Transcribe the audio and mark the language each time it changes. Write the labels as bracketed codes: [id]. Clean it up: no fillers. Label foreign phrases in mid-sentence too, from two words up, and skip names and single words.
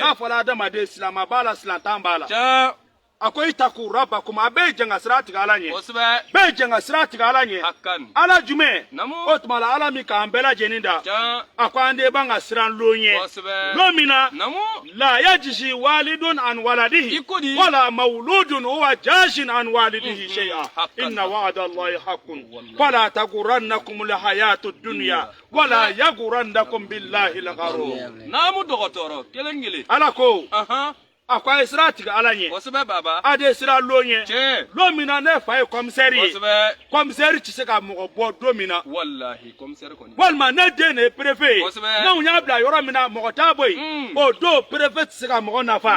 [bm] n'a fɔra adamaden silama b'a la silantan b'a la Ca. a ko [ar] اتقوا ربكم [bm] a bɛɛ ye jɛn ka sira tigɛ ala ɲɛ Kosɛbɛ. bɛɛ ye jɛn ka sira tigɛ ala ɲɛ Hakan. ala jumɛn Namu. o tuma la ala min k'an bɛɛ lajɛlen da Ca. a ko an de b'an ka siran lon ɲɛ Kosɛbɛ. lon min na Namu. [ar] لا يجزي والد عن ولده [bm] I ko di. [ar] ولا مولود هو جاز عن والده شيئا [bm] Hakan. [ar] إن وعد الله حق [bm] Wallahi. [ar] فلا تغرنكم الحياة الدنيا ولا يغرنكم بالله الغرور [bm] Namu dɔgɔtɔrɔ. Kelen kelen. ala ko Ahan. akwa sira tigɛ ala ɲɛ kosɛbɛ baba a de sira lon ɲɛ tiɲɛ lon min na ne fa ye commissaire ye kosɛbɛ commissaire tɛ se ka mɔgɔ bɔ don min na wallahi commissaire kɔni walima ne den de ye préfet ye kosɛbɛ n'anw y'a bila yɔrɔ min na mɔgɔ t'a bɔ yen o don préfet tɛ se ka mɔgɔ nafa